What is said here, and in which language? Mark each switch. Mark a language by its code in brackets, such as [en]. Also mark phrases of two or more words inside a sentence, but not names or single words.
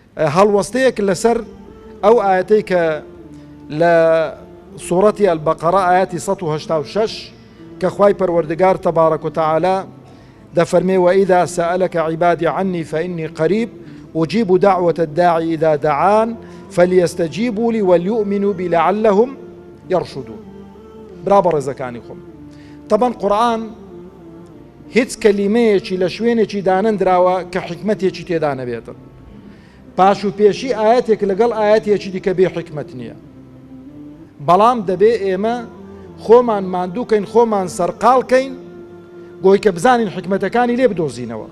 [ckb] هەڵوەستەیەک لەسەر ئەو ئاەتەی کە لە سوورەتی البەقەرە ئاەتی 186 کە خوای پەروەردگار [ar] تەبارەک و تەعالە [ckb] دەفەرمێ [ar] وإذا سألك عبادي عني فإني قريب أجيب دعوة الداعي إذا دعان فليستجيبوا لي وليؤمنوا بي لعلهم يرشدون. [ckb] برا بەڕێزەکانی خۆم، طبعا قورآن هیچ کەلیمەیەکی لە شوێنێکی دانەندراوە کە حکمەتێکی تێدا نەبێتن، پاش و پێشی ئاەتێک لەگەڵ ئاەتێکی دیکە بێ حکمت نییە، بەڵام دەبێ ئێمە خۆمان ماندووکەین، خۆمان سەرقاڵکەین بۆی کە بزانین حکمەتەکانی لێ بدۆزینەوە.